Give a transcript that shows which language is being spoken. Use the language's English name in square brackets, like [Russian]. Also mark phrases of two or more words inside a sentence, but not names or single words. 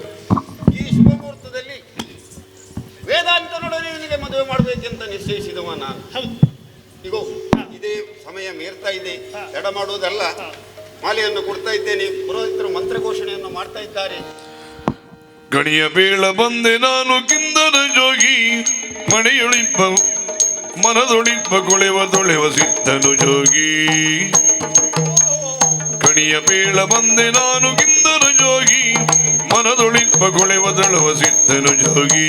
[Kannada] ಈ ಶುಭ ಮುಹೂರ್ತದಲ್ಲಿ ವೇದಾಂತನೊಡನೆ ನಿನಗೆ ಮದುವೆ ಮಾಡಬೇಕೆಂತ ನಿಶ್ಚಯಿಸಿದವ ನಾನು. ಇಗೋ, ಇದೇ ಸಮಯ ಮೀರ್ತಾ ಇದೆ, ತಡ ಮಾಡುವುದಲ್ಲ. ಮಾಲೆಯನ್ನು ಕೊಡ್ತಾ ಇದ್ದೇನೆ. ಪುರೋಹಿತರು ಮಂತ್ರಘೋಷಣೆಯನ್ನು ಮಾಡ್ತಾ ಇದ್ದಾರೆ. ಗಣಿಯ ಬೇಳ ಬಂದೆ ನಾನು ಕಿಂದನ ಜೋಗಿ, ಮನೆಯೊಳಿಪ್ಪ ಮನದೊಳಿಪ್ಪ ತೊಳೆವ ಸಿದ್ಧನು ಜೋಗಿ. ಗಣಿಯ ಬೇಳ ಬಂದೆ ನಾನು ಕಿಂದನ ಜೋಗಿ, ಮನದೊಳಿಪ್ಪ ತೊಳೆವ ಸಿದ್ಧನು ಜೋಗಿ.